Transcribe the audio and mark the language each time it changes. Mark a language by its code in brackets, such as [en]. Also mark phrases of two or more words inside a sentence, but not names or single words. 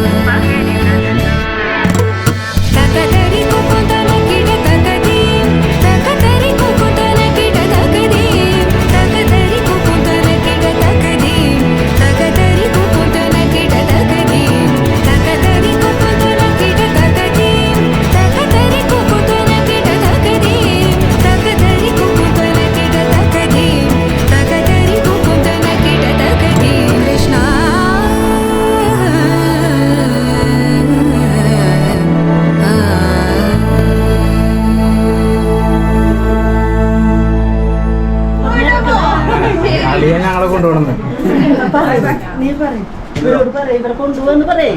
[ml] तकदरि कुकुतन किड तकदीम तकदरि कुकुतन किड तकदीम तकदरि कुकुतन किड तकदीम तकदरि कुकुतन किड तकदीम तकदरि कुकुतन किड तकदीम तकदरि कुकुतन किड तकदीम तकदरि कुकुतन किड तकदीम तकदरि कुकुतन किड तकदीम कृष्णा അളിയെ ഞങ്ങളെ കൊണ്ടുപോകണം നീ പറയും ഇവരോട് പറയും ഇവരെ കൊണ്ടുപോകുന്നു പറയും